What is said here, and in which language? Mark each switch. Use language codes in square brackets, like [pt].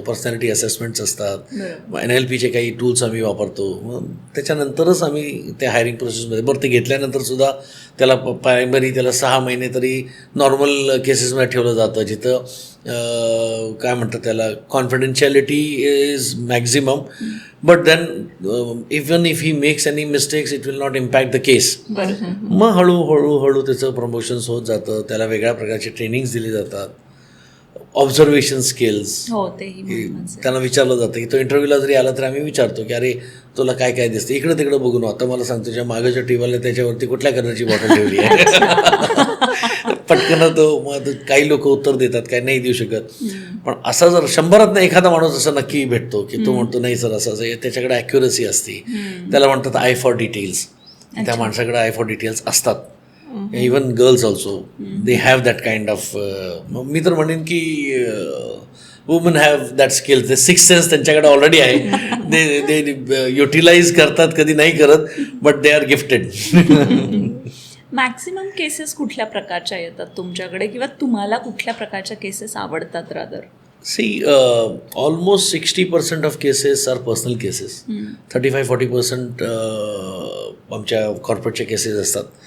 [mr] Personality assessments असतात, NLPचे काही tools आम्ही वापरतो. मग त्याच्यानंतरच आम्ही त्या हायरिंग प्रोसेसमध्ये, बरं ते घेतल्यानंतरसुद्धा त्याला प्रायमरी त्याला 6 महिने तरी नॉर्मल केसेसमध्ये ठेवलं जातं, जिथं काय म्हणतात त्याला [en] Confidentiality is maximum. But then even if he makes any mistakes it will not impact the case. [mr] मग हळूहळू त्याचं प्रमोशन्स होत जातं, त्याला वेगळ्या प्रकारचे ट्रेनिंग्स दिले जातात. ऑब्झर्वेशन स्किल्स त्यांना विचारलं जातं की तो इंटरव्ह्यूला जरी आला तर आम्ही विचारतो की अरे तुला काय काय दिसतं, इकडं तिकडं बघून आता मला सांगतो ज्या मागच्या टीव्हीला त्याच्यावरती कुठल्या कलरची बॉटल ठेवली आहे. पटकन तो मग काही लोक उत्तर देतात, काही नाही देऊ शकत. पण असा जर 100त एखादा माणूस असा नक्की भेटतो की तो म्हणतो नाही सर असं त्याच्याकडे ॲक्युरसी असते. त्याला म्हणतात आय फॉर डिटेल्स. त्या माणसाकडे आय फॉर डिटेल्स असतात. [en] even girls also they have that kind of, [mr] मी तर म्हणेन की [en] woman have that skill, [mr] ते सिक्स सेन्स त्यांच्याकडे ऑलरेडी आहे, ते युटिलाइज करतात, कधी नाही करत, [en] But they are gifted. [mr] Maximum cases कुठल्या प्रकारच्या येतात तुमच्याकडे, किंवा तुम्हाला कुठल्या प्रकारच्या केसेस आवडतात rather? [en] See, almost 60% of cases are personal cases. [mr] 35-40% आमच्या कॉर्पोरेटच्या केसेस असतात.